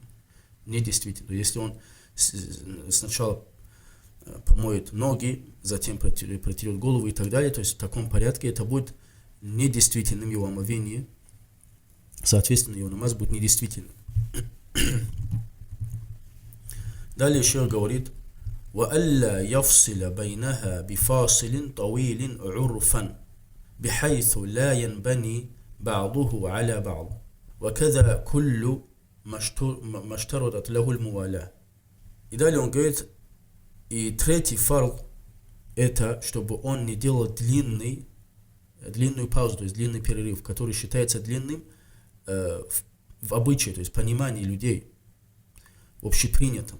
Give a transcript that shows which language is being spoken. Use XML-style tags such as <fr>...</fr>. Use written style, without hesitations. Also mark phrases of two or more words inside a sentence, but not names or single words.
<ru>Если он сначала помоет ноги, затем протерет голову и так далее, то есть в таком порядке это будет недействительным его омовение. Соответственно, его намаз будет недействительным. Далее еще говорит:</ru> <ar>وَأَلَّا يَفْصِلَ بَيْنَهَا بِفَاصِلٍ طَوِيلٍ عُرْفًا بِحَيْثُ لَا يَنْبَنِي بَعْضُهُ عَلَى بَعْضٍ وَكَذَا كُلُّ مَا اشْتَرَطَتْ لَهُ الْمُوَالَاةُ.</ar> <ru>И далее он говорит: и третий фард — это чтобы он не делал длинную паузу, то есть длинный перерыв, который считается длинным в обычае, то есть понимании людей, в общепринятом.</ru>